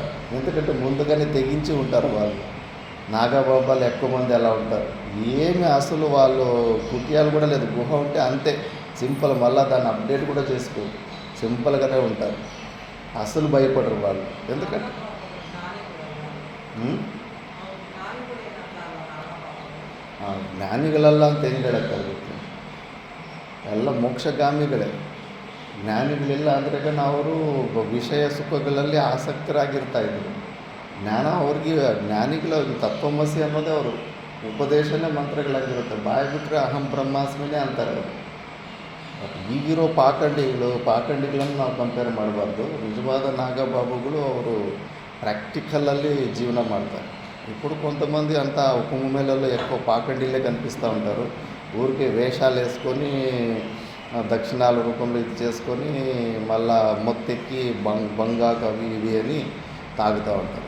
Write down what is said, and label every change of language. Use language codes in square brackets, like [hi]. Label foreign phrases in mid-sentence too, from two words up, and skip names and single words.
[te] ఎందుకంటే ముందుగానే తెగించి ఉంటారు వాళ్ళు. నాగబాబాలు ఎక్కువ మంది అలా ఉంటారు. ఏమి అసలు వాళ్ళు కుట్యాలు కూడా లేదు, గుహ ఉంటే అంతే సింపుల్, మళ్ళీ దాన్ని అప్డేట్ కూడా చేసుకో, సింపుల్గానే ఉంటారు. అసలు భయపడరు వాళ్ళు. [kn] ఎందుకంటే ಜ್ಞಾನಿಗಳೆಲ್ಲ ಅಂತ ಹೆಂಗೆ ಹೇಳೋಕ್ಕಾಗುತ್ತೆ? ಎಲ್ಲ ಮೋಕ್ಷಗಾಮಿಗಳೇ. ಜ್ಞಾನಿಗಳೆಲ್ಲ ಅಂದರೆ ಅವರು ವಿಷಯ ಸುಖಗಳಲ್ಲಿ ಆಸಕ್ತರಾಗಿರ್ತಾಯಿದ್ರು. ಜ್ಞಾನ ಅವ್ರಿಗೆ ಜ್ಞಾನಿಗಳ ತತ್ವಮಸಿ ಅನ್ನೋದೇ ಅವರು ಉಪದೇಶನೇ ಮಂತ್ರಗಳಾಗಿರುತ್ತೆ. ಬಾಯಿ ಬಿಟ್ಟರೆ [sa] ಅಹಂ ಬ್ರಹ್ಮಾಸ್ಮಿನೇ [kn] ಅಂತಾರೆ ಅವರು. ಬಟ್ ಈಗಿರೋ ಪಾಖಂಡಿಗಳನ್ನು ನಾವು ಕಂಪೇರ್ ಮಾಡಬಾರ್ದು. ನಿಜವಾದ ನಾಗಬಾಬುಗಳು ಅವರು ప్రాక్టికల్లಲ್ಲಿ జీవనం ಮಾಡ್ತಾರೆ. [te] ఇప్పుడు కొంతమంది అంతా కుంభమేళలో ఎక్కువ పాకండిలే కనిపిస్తూ ఉంటారు. ఊరికే వేషాలు వేసుకొని దక్షిణాల రూపంలో ఇది చేసుకొని మళ్ళా మొత్తెక్కి బంగాకు అవి ఇవి అని తాగుతూ ఉంటారు.